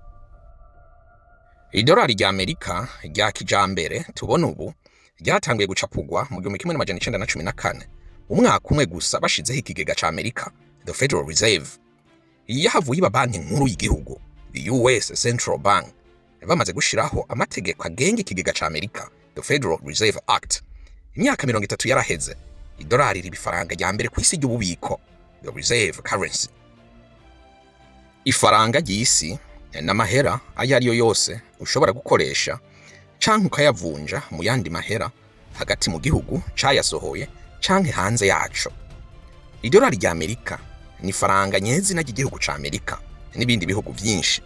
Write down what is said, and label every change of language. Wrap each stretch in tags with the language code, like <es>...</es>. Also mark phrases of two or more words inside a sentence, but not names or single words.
<rn>Idolari rya Amerika rya kijambere tubona ubu ryatanguye gucapugwa mu 1914, umwaka umwe gusa bashizeho ikigega ca Amerika,</rn> <en>the Federal Reserve.</en> <rn>Yahavuye iba banki nkuru y'igihugu,</rn> <en>the US Central Bank,</en> <rn>bamaze gushiraho amategeko agenga ikigega ca Amerika,</rn> <en>the Federal Reserve Act.</en> <rn>Imyaka 30 yaraheze, idolari riba ifaranga rya mbere ku isi ry'ububiko,</rn> <en>the reserve currency.</en> <rn>Ifaranga ry'isi n'amahera ayo ariyo yose ushobora gukoresha canke ukayavunja mu yandi mahera hagati mu gihugu cayasohoye canke hanze yaco. Idolari rya Amerika ni faranga nyezina ry'igihugu ca Amerika n'ibindi bihugu vyinshi.</rn>